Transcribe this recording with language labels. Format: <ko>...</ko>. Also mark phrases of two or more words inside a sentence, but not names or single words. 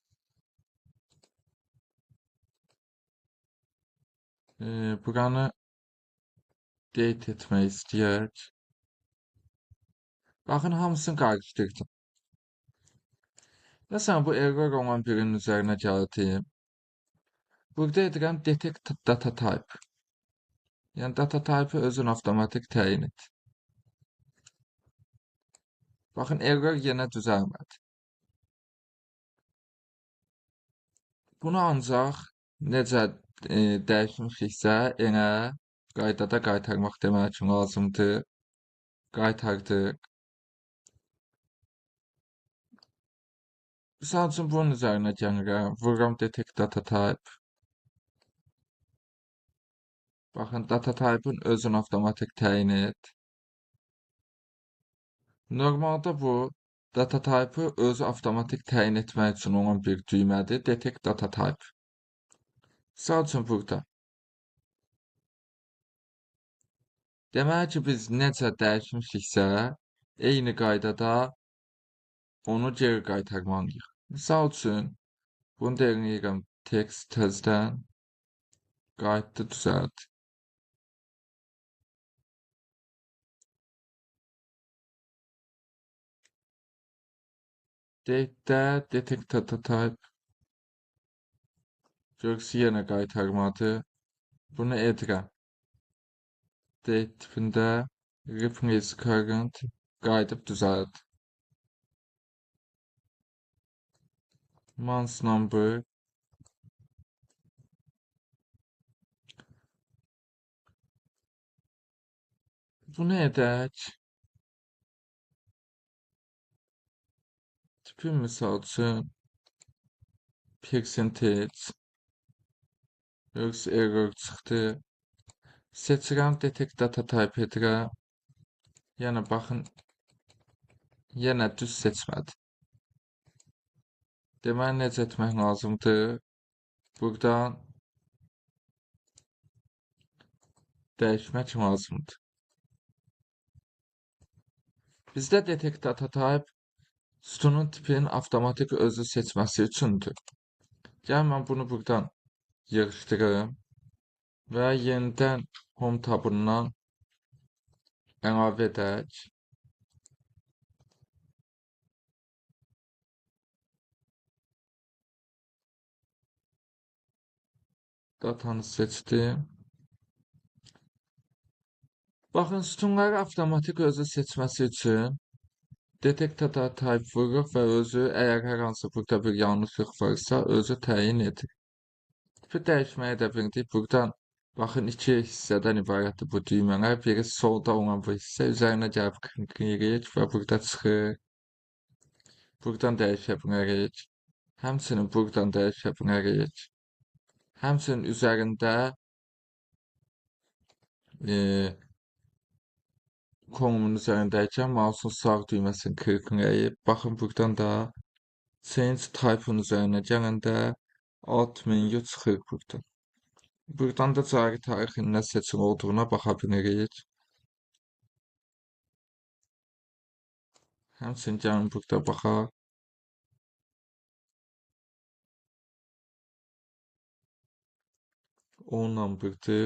<az>Buranı date etmək istəyək. Baxın, hamısını qarışdırdım. Məsələn, bu error olan birinin üzərinə gəldim. Burada edirəm</az> <en>detect data type.</en> <az>Yəni</az> <en>data type-</en> <az>ı özün avtomatik təyin et. Baxın, error yenə düzəlmədi. Bunu ancaq necə dəyişmişiksə, yenə qaydada qaytarmaq demək üçün lazımdır. Qaytardıq. Misal üçün bunun üzərinə gəlirəm. Vururam</az> <en>detect data type.</en> <az>Baxın,</az> <en>data type-</en> <az>ın özün avtomatik təyin et. Normalda bu</az> <en>data type-</en> <az>ı özü avtomatik təyin etmək üçün olan bir düymədir.</az> <en>Detect data type.</en> <az>Misal üçün burada. Demək ki, biz necə dəyişmişiksə, eyni qaydada onu geri qaytarmalıyıq. Misal üçün, bunu deyirəm text tezdən qayıtdı düzəlt. Date'də</az> <en>detect data type</en> <az>görürsü yenə qaytarmadı. Bunu edirəm. Date tipində</az> <en>replace current</en> <az>qayıdıb düzəlt.</az> <en>Month number</en> <az>bunu edək. Tipim misal üçün percentage yoksa error çıxdı. Seçirəm</az> <en>detect data type</en> <az>edirəm. Yəni baxın, yenə düz seçmədi. Deməli necə etmək lazımdır? Buradan dəyişmək lazımdır. Bizdə</az> <en>detect data type</en> <az>sütunun tipinin avtomatik özü seçməsi üçündür. Gəl mən bunu buradan yığışdırım və yenidən home tabından əlavə edək. Datanı seçdim. Baxın, sütunları avtomatik özü seçməsi üçün</az> <en>detect data type</en> <az>vururuq və özü əgər hər hansı burada bir yanlışlıq varsa özü təyin edir. Tipi dəyişməyə də bildik. Buradan baxın, iki hissədən ibarətdir bu düymələr. Biri solda olan bu hissə, üzərinə gəlib klikləyirik və burada çıxır. Buradan dəyişə bilərik. Həmçinin buradan dəyişə bilərik. Həmçinin üzərində konumun üzərindəykən mouse'un sağ düyməsini klikləyib, baxın buradan da</az> <en>change type-</en> <az>ın üzərinə gələndə alt menü çıxır buradan. Buradan da cari tarixin nə seçili olduğuna baxa bilirik. Həmçinin gəlin burada baxaq. On number'dır.</az>